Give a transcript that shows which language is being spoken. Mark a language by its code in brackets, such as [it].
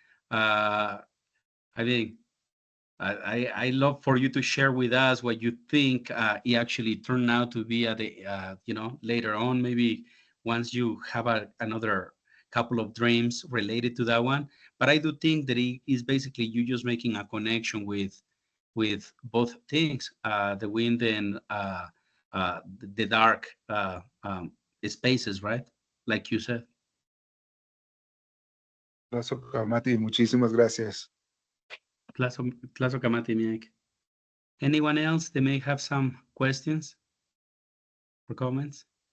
[en] I mean, I love for you to share with us what you think it actually turned out to be at the, later on, maybe once you have another couple of dreams related to that one. But I do think that it is basically you just making a connection with both things, the wind and the dark spaces, right? Like you said. [es] Mati, muchísimas gracias. [nah] Tlazokamati, Miek. [en] Anyone else that may have some questions or comments?